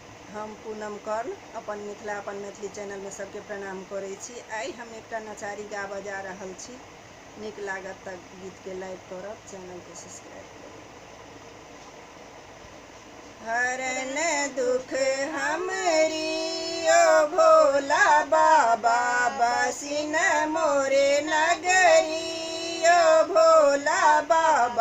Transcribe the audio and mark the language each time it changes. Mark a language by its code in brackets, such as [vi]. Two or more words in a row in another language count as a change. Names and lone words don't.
[mai] हम पूनम कर्ण अपन मिथिला अपन मैथिली चैनल में सबके प्रणाम करै छी। आई हम एक नचारी गाबऽ जा रहल छी। नीक लागत तऽ गीत के लाइक करब, चैनल के सब्सक्राइब करब। हरन दुख हमरी ओ भोला बाबा, बसिन मोरे नगरी ओ भोला बाबा।